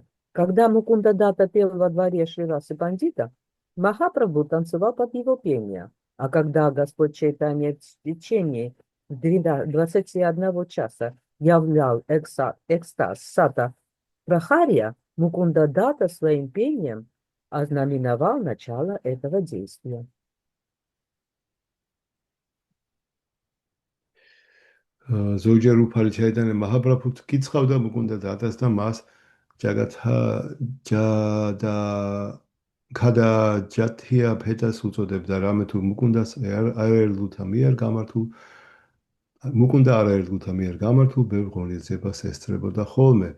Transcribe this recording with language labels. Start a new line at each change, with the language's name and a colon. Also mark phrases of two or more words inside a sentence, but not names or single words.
Russian: Когда Мукунда Дата пел во дворе Шривасы Пандита, Махапрабху танцевал под его пение, а когда Господь Чайтанья в течение 21 часа являл экстаз Сата Прахария, Мукунда Дата своим пением ознаменовал начало этого действия.
Georgian: ზოგჯერ უფალი ჩაიტანე მაჰაპრაბჰუს კიცხავდა მუკუნდა დატას და მას ქადა ჯათია ფეტას უწოდებდა, რამე თუ მუკუნდას არაერთგულთა მიერ გამართულ ბევრ ღონისძიებას ესწრებოდა ხოლმე.